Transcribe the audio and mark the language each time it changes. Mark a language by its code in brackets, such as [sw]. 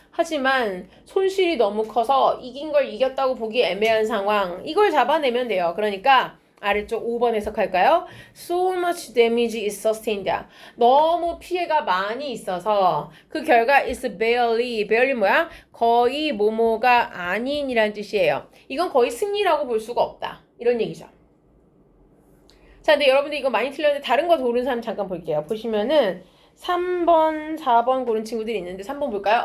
[ko] 하지만 손실이 너무 커서 이긴 걸 이겼다고 보기 애매한 상황. 이걸 잡아내면 돼요. 그러니까 아래쪽 5번 해석할까요? [en] So much damage is sustained. [ko] 너무 피해가 많이 있어서 그 결과 [en] is barely [ko] 뭐야? 거의 뭐뭐가 아닌이란 뜻이에요. 이건 거의 승리라고 볼 수가 없다. 이런 얘기죠. 자, 근데 여러분들 이거 많이 틀렸는데 다른 거 고른 사람 잠깐 볼게요. 보시면은 3번, 4번 고른 친구들이 있는데 3번 볼까요?